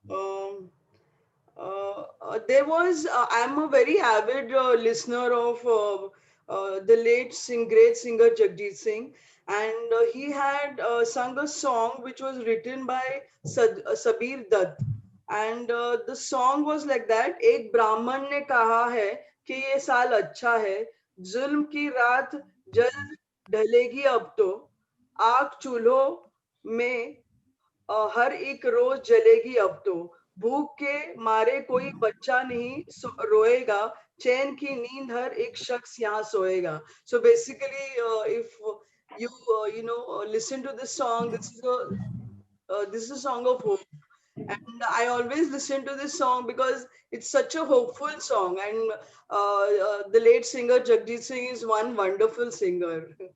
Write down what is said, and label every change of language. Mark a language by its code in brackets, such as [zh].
[en] Um, there was, I'm a very avid listener of the late great singer Jagjit Singh, and he had sung a song which was written by Sabir Dutt. And the song was like that: [hi] एक ब्राह्मण ने कहा है कि ये साल अच्छा है, जुल्म की रात जल्द ढलेगी अब तो, आग चूल्हों में हर एक रोज जलेगी अब तो, भूख के मारे कोई बच्चा नहीं रोएगा, चैन की नींद हर एक शख्स यहाँ सोएगा. [en] So basically, if you listen to this song, this is a song of hope, and I always listen to this song because it's such a hopeful song, and the late singer Jagjit Singh is one wonderful singer.